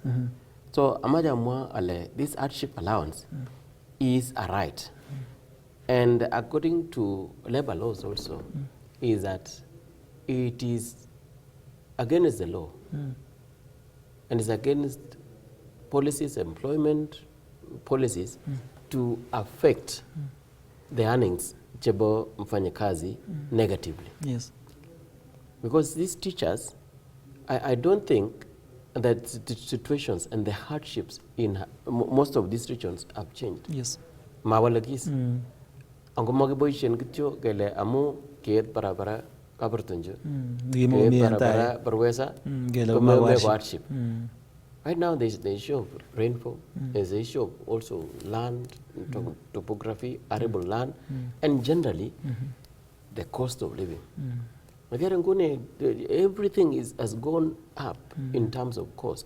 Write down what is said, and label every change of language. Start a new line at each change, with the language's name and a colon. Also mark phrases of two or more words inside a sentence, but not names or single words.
English: So
Kalenjin: amaja mwa ale
English: this hardship allowance is a right, and according to labor laws also is that it is against the law and is against policies, employment policies to affect the earnings chebo mfanyakazi negatively. Yes. Because these teachers, I don't think that the situations and the hardships in most of these regions have changed. Yes.
Kalenjin: Mawalagis. Ango magiboishen kityo gele amu kiet barabara kabartunjo. Kiet barabara barwesa. Gele hardship.
English: Right now there's the issue of rainfall, there's the issue of also land, topography, arable land, and generally the cost of living. Everything has gone up in terms of cost.